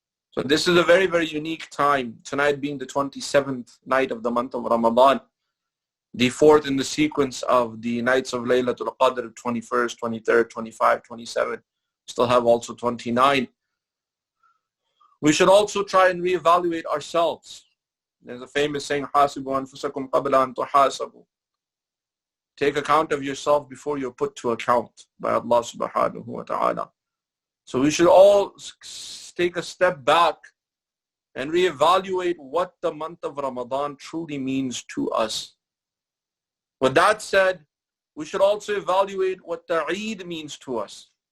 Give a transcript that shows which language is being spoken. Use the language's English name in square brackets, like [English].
[English] So this is a very, very unique time. Tonight being the 27th night of the month of Ramadan, the fourth in the sequence of the nights of Laylatul Qadr, 21st, 23rd, 25, 27. Still have also 29. We should also try and reevaluate ourselves. There's a famous saying, [Arabic] حَاسِبُوا أَنفُسَكُمْ قَبْلَ أَن تُحَاسَبُوا. [English] Take account of yourself before you're put to account by Allah subhanahu wa ta'ala. So we should all take a step back and reevaluate what the month of Ramadan truly means to us. With that said, we should also evaluate what the Eid means to us.